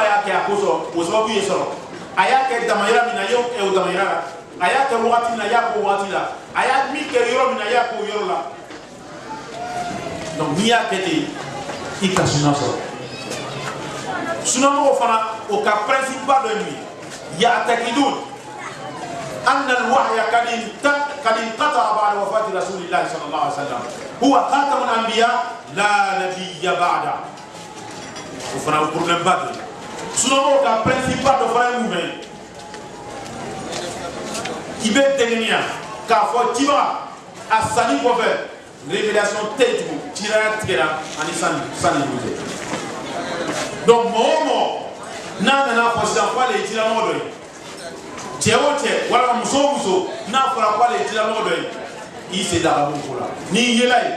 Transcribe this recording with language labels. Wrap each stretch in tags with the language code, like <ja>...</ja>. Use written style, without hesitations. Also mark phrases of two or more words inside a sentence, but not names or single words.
<bm>y'a kɛ a ko sɔrɔ o sababu ye sɔrɔ a y'a kɛ damayira min na i y'o kɛ o damayira la a y'a kɛ wagati min na i y'a k'o wagati la a y'a min kɛ yɔrɔ min na i y'a k'o yɔrɔ la donc n'i y'a kɛ ten i ka sunna sɔrɔ sunamɔgɔw fana o ka principe ba dɔ ye min ye</bm> <ar>يعتقدون أن الوحي قد انقطع بعد وفاة رسول الله صلى الله عليه وسلم هو خاتم الأنبياء لا نبي بعد</ar> <bm>o fana o problème ba dɔ ye sunamɔgɔw ka principe ba dɔ fana ye mun ye i bɛ dɛngɛniya k'a fɔ ciba a sanni kɔfɛ révélation tɛ yen tugun ciraya tigɛra ani sanni ɲɔgɔn cɛ donc mɔgɔ o mɔgɔ n'a nana fɔ sisan k'ale ye cilamɔgɔ dɔ ye cɛ o cɛ walima muso o muso n'a fɔra k'ale ye cilamɔgɔ dɔ ye i sen da ka bɔ ko la n'i yela ye</bm>